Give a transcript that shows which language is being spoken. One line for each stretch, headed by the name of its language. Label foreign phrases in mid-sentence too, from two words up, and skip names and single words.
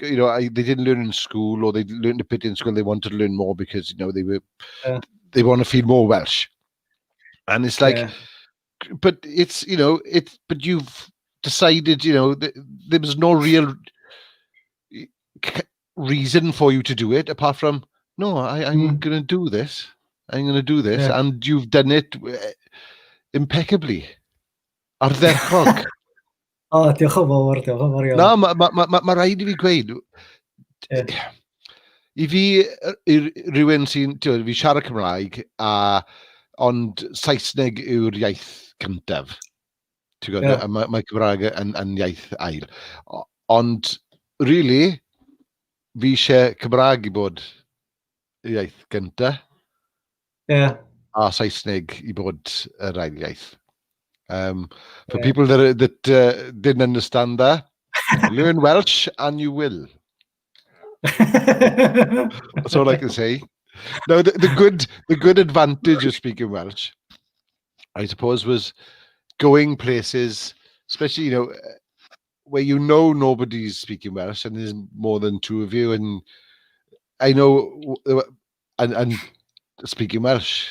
English: They didn't learn in school, or they learned a bit in school. They wanted to learn more because they want to feel more Welsh, and it's like, but it's but you've decided there was no real reason for you to do it apart from I'm going to do this. I'm going to do this, and you've done it impeccably.
Welsh: Ardderchog. Diolch yn fawr iawn. Na, mae rhaid I fi gweud, I fi rhywun sy'n, fi siarad Cymraeg, ond Saesneg yw'r iaith cyntaf. Mae Cymraeg yn iaith ail. Ond, really, fi eisiau Cymraeg I bod iaith gyntaf. A Saesneg I bod yr ail iaith.
English: For people that didn't understand that, learn Welsh and you will. That's all I can say. Now, the good advantage of speaking Welsh, I suppose, was going places, especially where nobody's speaking Welsh and there's more than two of you, and I know and speaking Welsh.